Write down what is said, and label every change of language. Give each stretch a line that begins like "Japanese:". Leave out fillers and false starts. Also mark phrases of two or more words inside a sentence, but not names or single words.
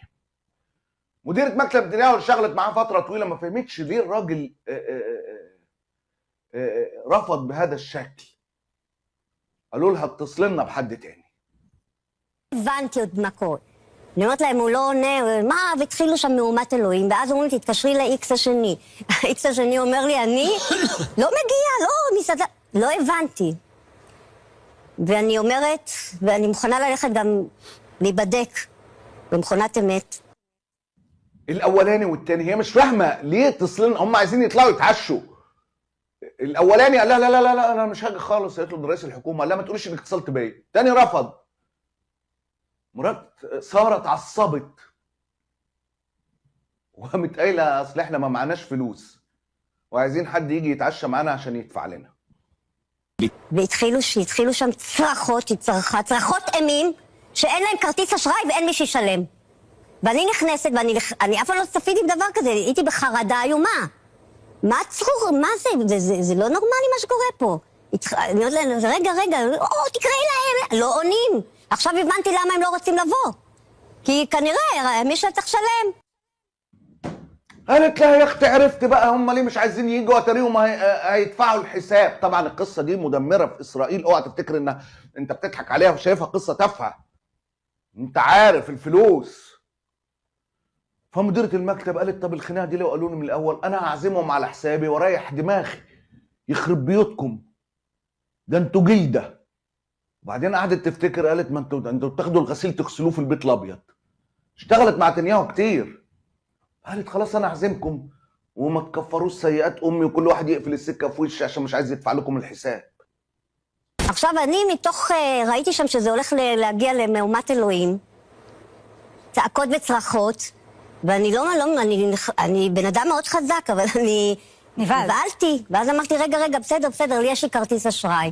Arabic: مديرة مكتب نتنياهو اللي اشتغلت معاه فتره طويله ما فهمتش ليه الراجل رفض بهذا الشكل. قالوا لها اتصل لنا بحد تاني.
Hebrew: הבנתי עוד מה קורה. אני אומרת להם, הוא לא עונה, מה? והתחילו שם מהומת אלוהים, ואז אומרים לי, תתקשרי ל-X השני. ה-X השני אומר לי, אני לא מגיעה, לא, מסעדה, לא הבנתי. ואני אומרת, ואני מוכנה ללכת גם להיבדק במכונת אמת.
Arabic: الاولاني والتاني هي مش فاهمه ليه اتصلين، هم عايزين يطلعوا يتعشوا. الاولاني قال لا لا لا لا انا مش هاجي خالص، قالت له ده رئيس الحكومه، قال لا ما تقوليش انك اتصلت بيا. تاني رفض. مرات ساره اتعصبت وقامت قايله اصل احنا ما معناش فلوس وعايزين حد يجي يتعشى معانا عشان يدفع لنا.
Hebrew: והתחילו שם צרחות, צרחות אימים, שאין להם כרטיס אשראי ואין מי שישלם. ואני נכנסת, ואני אף פעם לא צפיתי דבר כזה, הייתי בחרדה איומה. מה הצרור? מה זה? זה לא נורמלי מה שקורה פה. אני אומרת להם, רגע, תקראי להם, לא עונים. עכשיו הבנתי למה הם לא רוצים לבוא. כי כנראה מישהו צריך לשלם.
Arabic: قالت لها يا اختي عرفت بقى هم ليه مش عايزين يجوا، اتاريهم هيدفعوا الحساب. طبعا القصه دي مدمره في اسرائيل، اوعى تفتكر ان انت بتضحك عليها وشايفها قصه تافهه. انت عارف الفلوس. فمديرة المكتب قالت طب الخناقه دي لو قالوا لي من الاول انا هعزمهم على حسابي واريح دماغي، يخرب بيوتكم ده انتوا جلده. وبعدين قعدت تفتكر، قالت ما انتوا بتاخدوا الغسيل تغسلوه في البيت الابيض. اشتغلت مع نتنياهو كتير. قالت خلاص انا اعزمكم وما تكفروش سيئات امي وكل واحد يقفل السكه في وشي عشان مش عايز يدفع لكم الحساب.
Hebrew: עכשיו אני מתוך, ראיתי שם שזה הולך להגיע למהומת אלוהים, צעקות וצרחות, ואני אני בן אדם מאוד חזק, אבל אני נבהלתי, ואז אמרתי רגע, בסדר, לי יש לי כרטיס אשראי.